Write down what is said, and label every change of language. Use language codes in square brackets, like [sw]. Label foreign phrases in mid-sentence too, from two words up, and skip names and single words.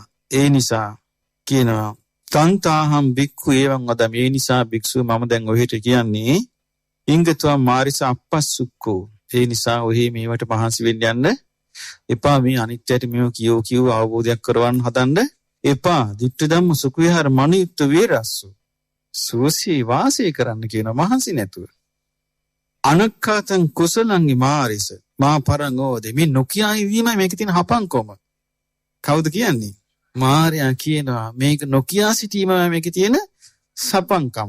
[si] ඒ නිසා කියනවා [pi] තන්තාහම් බික්ඛු එවං වදම්. [si] ඒ නිසා භික්ෂුව මම දැන් ඔහෙට කියන්නේ [pi] ඉංගතවා මාරිස අපස්සුක්කෝ. [si] ඒ නිසා ඔහි මේවට මහන්සි වෙන්න යන්න එපා. මේ අනිත්‍යයට මේව කියව අවබෝධයක් කරවන්න හදන්න එපා. [pi] ditta dhamma sukha vihara maniyutta virassu. [si] සුවසේ වාසය කරන්න කියන මහන්සි නැතුව. [pi] අනක්ඛාතං කුසලං මාරිස මා පරංගෝදේ. [si] මේ නොකියා ඉවීමයි මේකේ තියෙන හපංකොම. කවුද කියන්නේ? මාර්යා කියනවා මේක නොකියා සිටීමයි මේකේ තියෙන සපංකම.